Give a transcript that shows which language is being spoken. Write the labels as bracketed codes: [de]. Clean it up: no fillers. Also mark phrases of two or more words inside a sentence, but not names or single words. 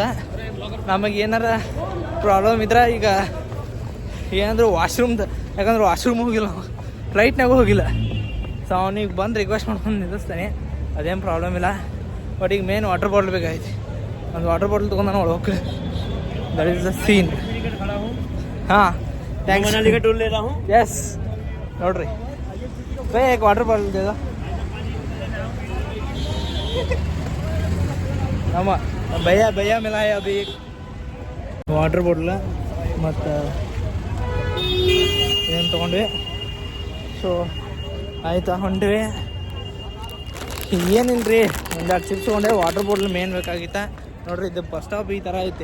[kn] ನಮಗೆ ಏನಾರ ಪ್ರಾಬ್ಲಮ್ ಇದ್ರೆ ಈಗ ಏನಂದ್ರೆ ವಾಶ್ರೂಮ್ದು, ಯಾಕಂದ್ರೆ ವಾಶ್ರೂಮ್ ಹೋಗಿಲ್ಲ, ಫ್ಲೈಟ್ನಾಗೂ ಹೋಗಿಲ್ಲ. ಸೊ ಅವನಿಗೆ ಬಂದು ರಿಕ್ವೆಸ್ಟ್ ಮಾಡ್ಕೊಂಡು ನಿಲ್ಲಿಸ್ತಾನೆ, ಅದೇನು ಪ್ರಾಬ್ಲಮ್ ಇಲ್ಲ. ಬಟ್ ಈಗ [en] main water bottle [kn] ಬೇಕಾಗೈತಿ. ಒಂದು [en] water bottle [kn] ತೊಗೊಂಡು ನಾನು ಒಳಗೆ [en] that is the scene. [kn] ಹಾಂ ಥ್ಯಾಂಕ್ಸ್. [hi] मनाली का टूर ले रहा हूँ. [kn] ಎಸ್ ನೋಡ್ರಿ ಭೈ [hi] एक वाटर बॉटल दे दो [kn] ನಮ್ಮ ಭಯ್ಯ [hi] मिला है अभी [en] water bottle [kn] ಮತ್ತು ಏನು ತೊಗೊಂಡ್ವಿ. ಸೊ ಆಯ್ತಾ ಹೊಂಟ್ವಿ. ಏನಿಲ್ರಿ ಒಂದೆರಡು ಚಿಪ್ಸ್ ತೊಗೊಂಡೆ. [en] water bottle main [kn] ಬೇಕಾಗಿತ್ತ ನೋಡ್ರಿ. ಇದು [en] bus stop [kn] ಈ ಥರ ಐತಿ.